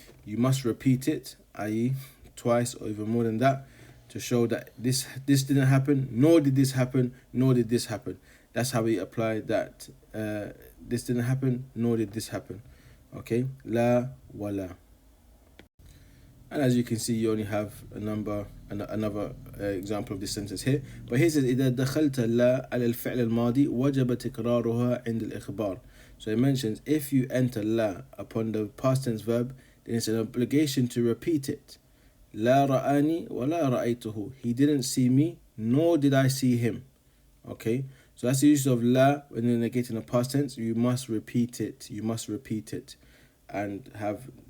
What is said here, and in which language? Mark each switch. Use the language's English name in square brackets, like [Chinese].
[English] You must repeat it, i.e. twice or even more than that, to show that this didn't happen, nor did this happen, nor did this happen. That's how we apply that. This didn't happen, nor did this happen. Okay, la wala. And as you can see, you only have another example of this sentence here. But here it says [Arabic] إذا دخلت لا على الفعل الماضي وجب تكرارها عند الإخبار. [English] So it mentions if you enter la upon the past tense verb, then it's an obligation to repeat it. [Arabic] لا رآني ولا رأيته. [English] He didn't see me, nor did I see him. Okay, so that's the use of la when you're negating the past tense. You must repeat it. You must repeat it, and have.